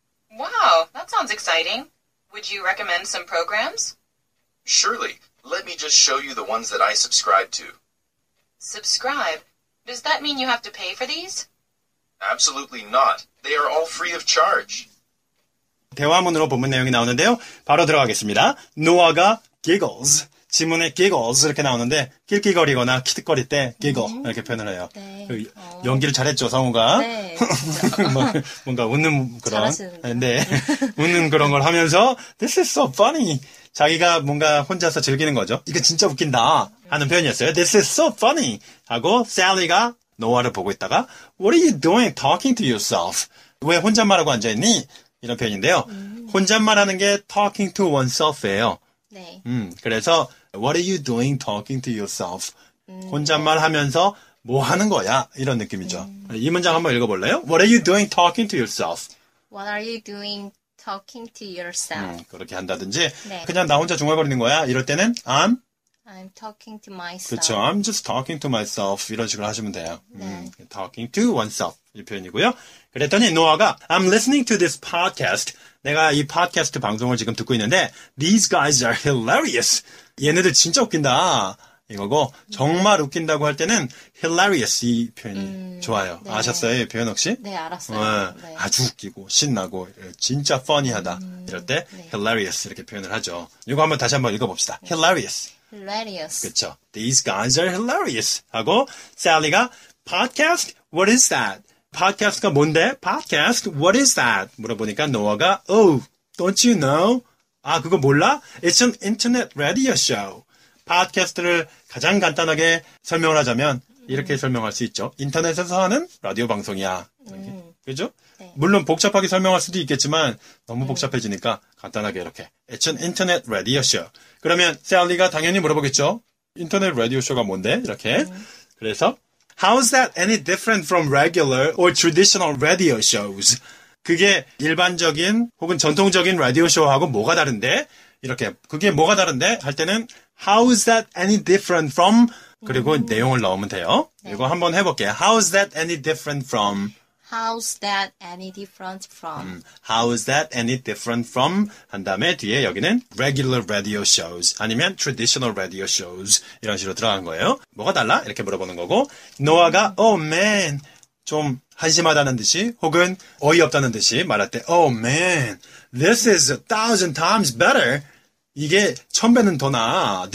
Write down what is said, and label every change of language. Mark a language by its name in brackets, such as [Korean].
[English] Wow, that sounds exciting. Would you recommend some programs? Surely, let me just show you the ones that I subscribe to. Subscribe? Does that mean you have to pay for these? Absolutely not. They are all free of charge. [Korean] 대화문으로 본문 내용이 나오는데요. 바로 들어가겠습니다. 노아가 giggles. 지문에 giggles 이렇게 나오는데 낄낄거리거나 키득거릴 때 giggle 이렇게 표현을 해요. 네. 그 연기를 잘했죠, 성우가. 네. 뭔가 웃는 그런. 잘하시는데요. 네. 웃는 그런 걸 하면서 [English] this is so funny. [Korean] 자기가 뭔가 혼자서 즐기는 거죠. 이거 진짜 웃긴다 하는 표현이었어요. [English] This is so funny [Korean] 하고 살리가 노아를 보고 있다가 [English] What are you doing talking to yourself? [Korean] 왜 혼잣말하고 앉아있니? 이런 표현인데요. 혼잣말하는 게 talking to oneself예요. 네. [English] 그래서 What are you doing talking to yourself? [Korean] 혼잣말 하면서 뭐 하는 거야? 이런 느낌이죠. 이 문장 한번 읽어볼래요? [English] What are you doing talking to yourself? What are you doing talking to yourself? [Korean] 그렇게 한다든지 네. 그냥 나 혼자 중얼거리는 거야? 이럴 때는 I'm [English] talking to myself. [Korean] 그렇죠. [English] I'm just talking to myself [Korean] 이런 식으로 하시면 돼요. 네. talking to oneself 이 표현이고요. 그랬더니 노아가 [English] I'm listening to this podcast. [Korean] 내가 이 팟캐스트 방송을 지금 듣고 있는데 [English] These guys are hilarious. [Korean] 얘네들 진짜 웃긴다. 이거고 정말 웃긴다고 할 때는 hilarious 이 표현이 좋아요. 네. 아셨어요? 이 표현 혹시? 네, 알았어요. 네. 아주 웃기고 신나고 진짜 funny하다 이럴 때 네. hilarious 이렇게 표현을 하죠. 이거 한번 다시 한번 읽어봅시다. [English] hilarious. hilarious. [Korean] 그렇죠. [English] These guys are hilarious. [Korean] 하고 살리가 [English] podcast, what is that? [Korean] podcast가 뭔데? [English] podcast, what is that? [Korean] 물어보니까 노아가 [English] oh, don't you know? [Korean] 아, 그거 몰라? [English] It's an internet radio show. [Korean] 팟캐스트를 가장 간단하게 설명을 하자면 이렇게 설명할 수 있죠. 인터넷에서 하는 라디오 방송이야. 이렇게. 그죠? 네. 물론 복잡하게 설명할 수도 있겠지만 너무 복잡해지니까 간단하게 이렇게. It's an internet radio show. 그러면 셀리가 당연히 물어보겠죠. 인터넷 라디오 쇼가 뭔데? 이렇게. [English] 그래서 How is that any different from regular or traditional radio shows? [Korean] 그게 일반적인 혹은 전통적인 라디오 쇼하고 뭐가 다른데? 이렇게 그게 뭐가 다른데? 할 때는 [English] How is that any different from? [Korean] 그리고 내용을 넣으면 돼요. 이거 한번 해볼게요. [English] How is that any different from? How's that any different from? How is that any different from? [Korean] 한 다음에 뒤에 여기는 regular radio shows 아니면 traditional radio shows 이런 식으로 들어간 거예요. 뭐가 달라? 이렇게 물어보는 거고 노아가 [English] oh man [Korean] 좀 한심하다는 듯이 혹은 어이없다는 듯이 말할 때 [English] oh man this is 1,000 times better [Korean] 이게 1000배는 더 나아.